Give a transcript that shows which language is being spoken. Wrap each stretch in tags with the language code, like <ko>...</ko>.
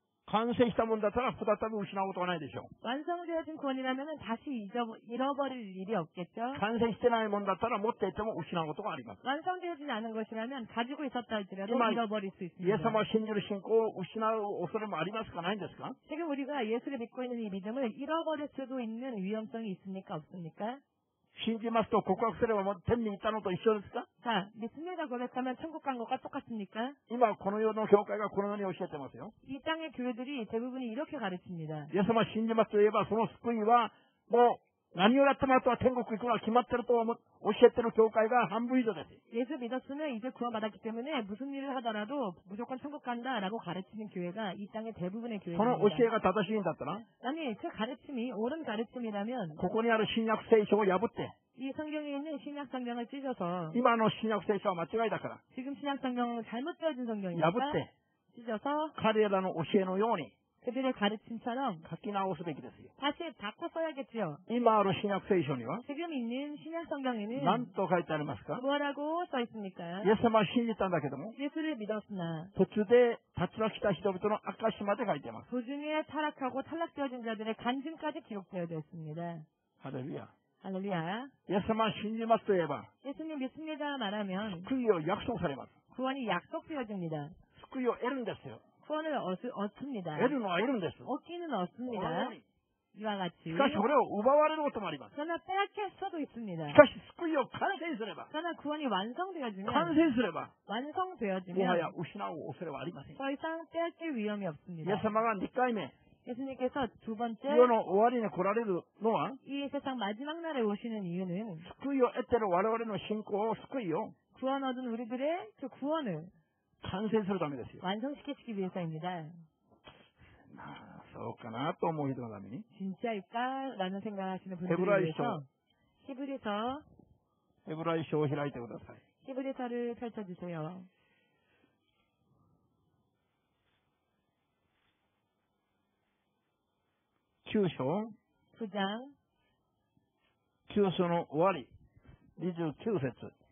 <ja>完成したものだったら再び失うことはないでしょう。</ja> <ko>완성되어진 구원이라면 다시 잃어버릴 일이 없겠죠.</ko> <ja>完成してないものだったら持っていても失うことがあります。</ja> <ko>완성되어진 않은 것이라면 가지고 있었다 할지라도 잃어버릴 수 있습니다.</ko> <ja>イエス様を信じる信仰を失う恐れもありますかないんですか？</ja> <ko>지금 우리가 예수를 믿고 있는 이 믿음을 잃어버릴 수도 있는 위험성이 있습니까 없습니까?</ko> <ja>信じますと告白すればもう天に行ったのと一緒ですか？</ja> <ko>자, 믿습니다 고백하면 천국 간 것과 똑같습니까?</ko> <ja>今この世の教会がこのように教えてますよ。</ja> <ko>이 땅의 교회들이 대부분이 이렇게 가르칩니다.</ko> <ja>イエス様を信じますといえばその救いはもう何をやってもあとは天国行くのが決まってると教えてる教会が半分以上です。</ja> <ko>예수 믿었으면 이제 구원받았기 때문에 무슨 일을 하더라도 무조건 천국 간다라고 가르치는 교회가 이 땅의 대부분의</ko> <ja>その</ja> <ko>교회입니다.</ko> <ja>教えが正しいんだったら</ja> <ko>아니 그 가르침이 옳은 가르침이라면</ko> <ja>ここにある新約聖書を破って</ja> <ko>이 성경에 있는 신약 성경을 찢어서</ko> <ja>今の新約聖書は間違いだから</ja> <ko>지금 신약 성경은 잘못되어진</ko> <ja>破</ja> <ko>성경이니까</ko> <ja>って</ja> <ko>찢어서</ko> <ja>彼らの教えのように</ja> <ko>그들의 가르침처럼</ko> <ja>書き直すべきですよ。</ja> <ko>다시 바꿔 써야겠죠.</ko> <ja>今ある新約聖書には</ja> <ko>지금 있는 신약 성경에는</ko> <ja>何と書いてありますか？</ja> <ko>뭐라고 써 있습니까?</ko> <ja>イエス様は信じたんだけども</ja> <ko>예수를 믿었으나</ko> <ja>途中で立ち退きた人々の証まで書いています。</ja> <ko>도중에 타락하고 탈락되어진 자들의 간증까지 기록되어 있습니다.</ko> <ja>ハレルヤ。</ja> <ko>할렐루야.</ko> <ja>イエス様は信じますと言えば</ja> <ko>예수님 믿습니다 말하면</ko> <ja>救いを約束されます。</ja> <ko>구원이 약속되어집니다.</ko> <ja>救いを得るんですよ。</ja> <ko>구원을 얻습니다.</ko> <ja>得るのは得るんです。</ja> <ko>얻기는 얻습니다. 이와 같이.</ko> <ja>しかしこれを奪われることもあります。</ja> <ko>그러나 빼앗길 수도 있습니다.</ko> <ja>しかし救いを完成すれば</ja> <ko>그러나 구원이 완성되어지면</ko> <ja>完成すればもは</ja> <ko>완성되어지면</ko> <ja>や失う恐れはありません。</ja> <ko>더 이상 빼앗길 위험이</ko> <ja>イエ</ja> <ko>없습니다.</ko> <ja>ス様が2回目</ja> <ko>예수님께서 두 번째</ko> <ja>世の終わりに来られるのは</ja> <ko>이 세상 마지막 날에 오시는 이유는</ko> <ja>救いを得ている我々の信仰を救いを</ja> <ko>구원 얻은 우리들의 그 구원을</ko> <ja>完成するためですよ。</ja> <ko>완성시키기 위해서입니다.</ko> <ja>そうかなと思う人のために</ja> <ko>진짜일까라는 생각하시는 분들을 헤브라이서. 위해서 히브리서</ko> <ja>ヘブライ書を開いてください。</ja> <ko>히브리서를 펼쳐주세요.</ko> <ja>9章</ja> <ko>9장</ko> <ja>9章の終わり29節</ja>